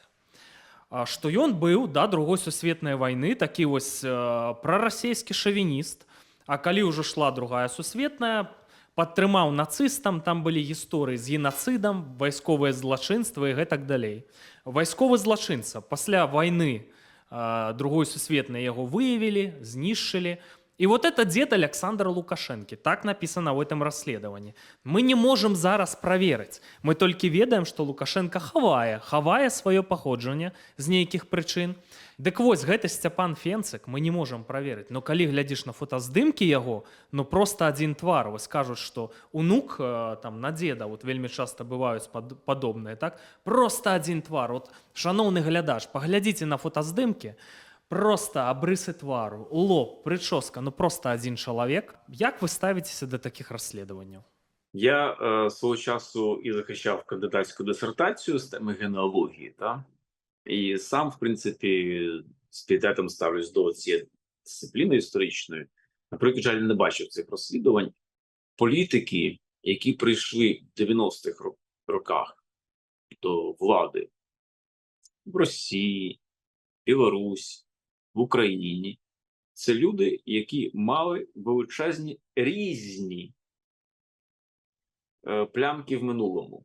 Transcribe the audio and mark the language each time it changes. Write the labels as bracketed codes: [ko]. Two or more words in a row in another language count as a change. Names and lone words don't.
[be] Што ён быў да другой сусветнай вайны такі вось прарасійскі шавініст, а калі ўжо шла другая сусветная, падтрымаў нацыстам, там былі гісторыі з генацыдам, вайсковыя злачынствы і гэтак далей. Вайсковы злачынца пасля вайны другой сусветнай яго выявілі, знішчылі. [ru] И вот это дед Александра Лукашенко. Так написано в этом расследовании. Мы не можем зараз проверить. Мы только [be] ведаем, что Лукашенко хавае свое паходжанне з нейкіх прычын. Дык вось, гэты Сцяпан Фенцык [ru] мы не можем проверить. [be] Но калі глядзіш на фотаздымкі яго, [ru] ну просто один [be] твар. Вось кажуць, что унук там на деда, вот вельмі часто бываюць падобныя, так? [ru] Просто один твар. [be] Вот, шановны глядач, паглядзіце на фотаздымкі, просто абрысы твару, лоб, прычоска, [ru] ну просто один [be] чалавек. Як вы ставіцеся до таких расследаванняў? [uk] Я свого часу і захищав кандидатську дисертацію з теми генеалогії, та? І сам, в принципі, з пієтетом ставлюсь до цієї дисципліни історичної. Наприклад, жаль, не бачив цих розслідувань. Політики, які прийшли в 90-х роках до влади в Росії, Білорусі, в Україні, це люди, які мали величезні різні плямки в минулому.